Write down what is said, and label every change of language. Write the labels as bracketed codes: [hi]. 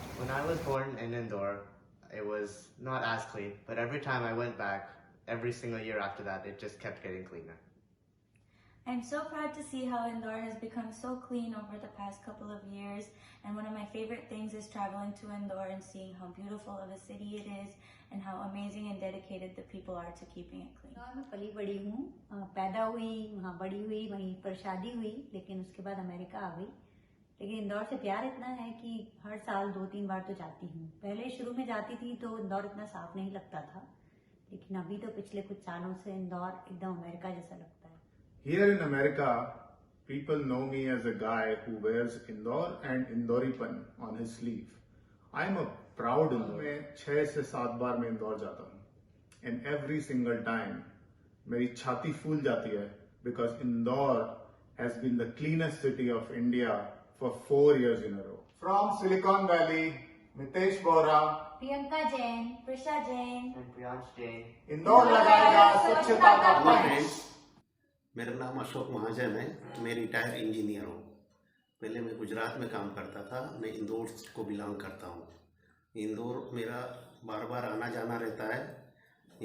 [en] When I was born in Indore, it was not as clean, but every time I went back, every single year after that, it just kept getting cleaner. I'm so proud to see how Indore has become so clean over the past couple of years, and one of my favorite things is traveling to Indore and seeing how beautiful of a city it is and how amazing and dedicated the people are to keeping it clean. [hi] Indore में पली बड़ी हूँ, पैदा हुई, वहाँ बड़ी हुई, वहीं पर शादी हुई, लेकिन उसके बाद अमेरिका आ गई। लेकिन इंदौर से प्यार इतना है कि हर साल 2-3 बार तो जाती हूँ। पहले शुरू में जाती थी तो इंदौर इतना साफ नहीं लगता था, लेकिन अभी तो पिछले कुछ सालों से इंदौर एकदम अमेरिका जैसा लगता है। [en] Here in America, people know me as a guy who wears Indore and Indoripan on his sleeve. I am a proud Indore. [hi] मैं 6 से 7 बार मैं इंदौर जाता हूँ, [en] and every single time [hi] मेरी छाती फूल जाती है [en] because Indore has been the cleanest city of India for 4 years in a row. From Silicon Valley, Mitesh Bora, Priyanka Jain, Prisha Jain, and Priyansh Jain. [hi] Indore लगाएगा स्वच्छता का पंच। मेरा नाम अशोक महाजन है, मैं रिटायर इंजीनियर हूँ। पहले मैं गुजरात में काम करता था, मैं इंदौर को बिलोंग करता हूँ। इंदौर मेरा बार बार आना जाना रहता है।